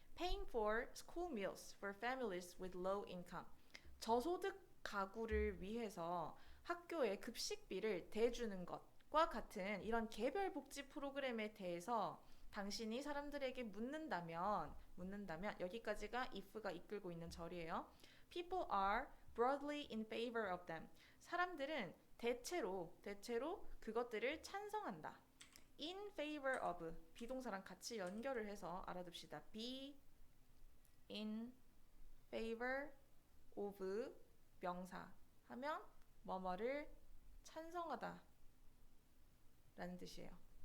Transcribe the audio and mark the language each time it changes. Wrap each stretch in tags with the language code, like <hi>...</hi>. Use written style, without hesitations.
<en>Paying for school meals for families with low income.</en> <ko>저소득 가구를 위해서 학교에 급식비를 대주는 것과 같은 이런 개별 복지 프로그램에 대해서 당신이 사람들에게 묻는다면 여기까지가 if가 이끌고 있는 절이에요.</ko> <en>People are broadly in favor of them.</en> <ko>사람들은 대체로 그것들을 찬성한다.</ko> <en>In favor of</en> <ko>비동사랑 같이 연결을 해서 알아둡시다.</ko> <en>be in favor of</en> <ko>명사 하면 뭐뭐를 찬성하다 라는 뜻이에요.</ko>